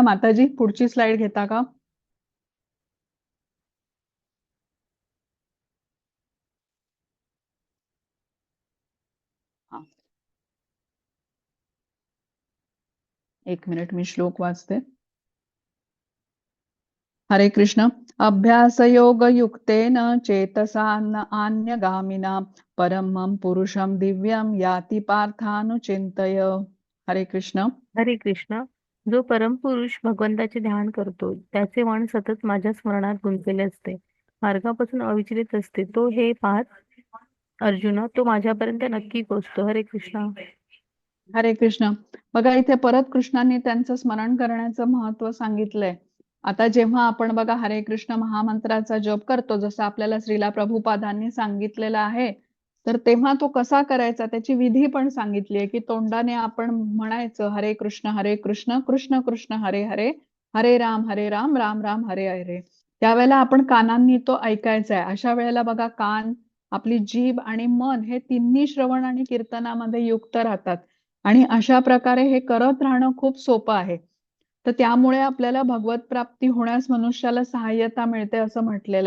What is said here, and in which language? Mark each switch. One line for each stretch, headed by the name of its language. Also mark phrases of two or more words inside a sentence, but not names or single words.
Marathi: माताजी, पुढची स्लाइड घेता का? हा, 1 मिनिट मी श्लोक वाचते. हरे कृष्ण.
Sanskrit: अभ्यासयोगयुक्तेन चेतसा अन्यगामिना परमं पुरुषं दिव्यं याति पार्थानुचिंतय.
Marathi: हरे कृष्ण. हरे कृष्ण. जो परमपुरुष भगवंताचे ध्यान करतो त्याचे मन सतत माझ्या स्मरणात गुंतलेले असते, मार्गापासून अविचलित असते. तो हे पाहत अर्जुना, तो माझ्यापर्यंत नक्की पोहोचतो. हरे कृष्ण. हरे कृष्ण. बघा इथे परत कृष्णांनी त्यांचं स्मरण करण्याचं महत्व सांगितलंय. आता जेव्हा आपण बघा हरे कृष्ण महामंत्राचा जप करतो, जसं आपल्याला श्रीला प्रभुपादांनी सांगितलेलं आहे, तर तेव्हा तो कसा करायचा त्याची विधी पण सांगितली आहे की तोंडाने आपण म्हणायचं हरे कृष्ण कृष्ण कृष्ण हरे हरे, हरे राम राम राम हरे हरे. त्यावेळेला आपण कानांनी तो ऐकायचा आहे. अशा वेळेला बघा कान, आपली जीभ आणि मन हे तिन्ही श्रवण आणि कीर्तनामध्ये युक्त राहतात आणि अशा प्रकारे हे करत राहणं खूप सोपं आहे. तर त्यामुळे आपल्याला भगवत प्राप्ती होण्यास मनुष्याला सहाय्यता मिळते असं म्हटलेलं आहे.